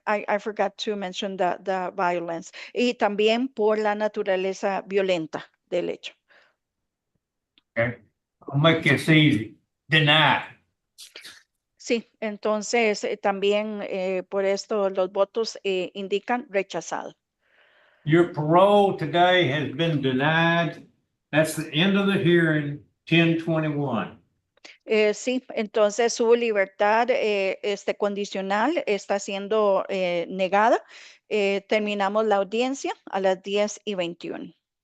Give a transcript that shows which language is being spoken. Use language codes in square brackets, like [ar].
[en] I forgot to mention the violence. [es] Y también por la naturaleza violenta del hecho. [en] Okay. I'll make this easy. Deny. [es] Sí, entonces también por esto los votos indican rechazado. [en] Your parole today has been denied. That's the end of the hearing, 10/21. [es] Sí, entonces su libertad condicional está siendo negada. Terminamos la audiencia a las 10:21.